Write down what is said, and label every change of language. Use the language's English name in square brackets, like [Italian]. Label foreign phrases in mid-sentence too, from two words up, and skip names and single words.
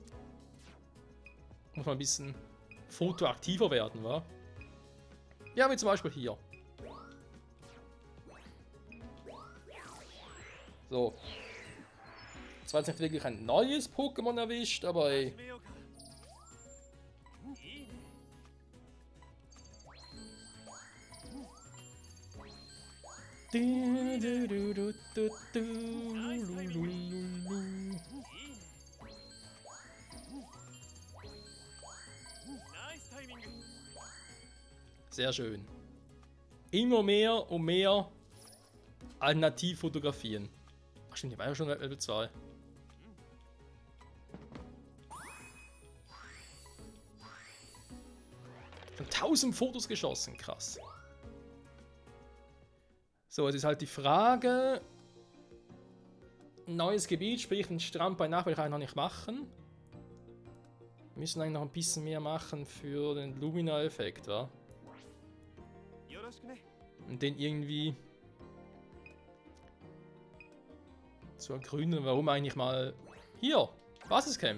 [German] Muss mal ein bisschen fotoaktiver werden, wa? Ja, wie zum Beispiel hier. So. Zwar jetzt nicht wirklich ein neues Pokémon erwischt, aber ey. [Japanese] 始めようか。いいね。 Du, du, du, du, du, du, lu, lu, lu, lu. ナイスタイミング。 [German] Sehr schön. Immer mehr und mehr alternativ fotografieren. Ach stimmt, die war ja schon Level 2. Schon 1000 Fotos geschossen, krass. So, jetzt ist halt die Frage. Neues Gebiet, sprich ein Strand bei Nacht, will ich eigentlich noch nicht machen. Wir müssen eigentlich noch ein bisschen mehr machen für den Lumina-Effekt, wa? [Japanese] よろしくね。 [German] Und den irgendwie zu ergründen, warum eigentlich mal hier, Basiscamp.